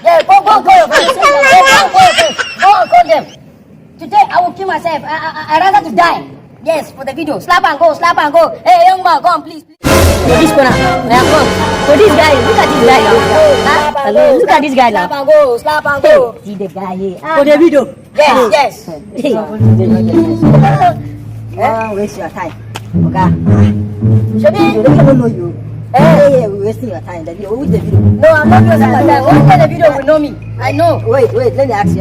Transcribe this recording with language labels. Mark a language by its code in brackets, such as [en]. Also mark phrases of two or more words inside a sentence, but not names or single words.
[en] Yeah, go your friend. Go call them. Today, I will kill myself. I rather to die. Yes, for the video. Slap and go, slap and go. Hey, young man, come, please. This corner. For this guy, look at this guy now. Huh? Look at this guy now. Slap and go, slap and go. See the guy here. For the video. Yes, yes. Don't waste your time. Okay? Shabi, You don't know you. Hey, we're wasting your time. The video. Which the video? no, I'm not wasting my time. Only the video will know me. I know. Wait. Let me ask you.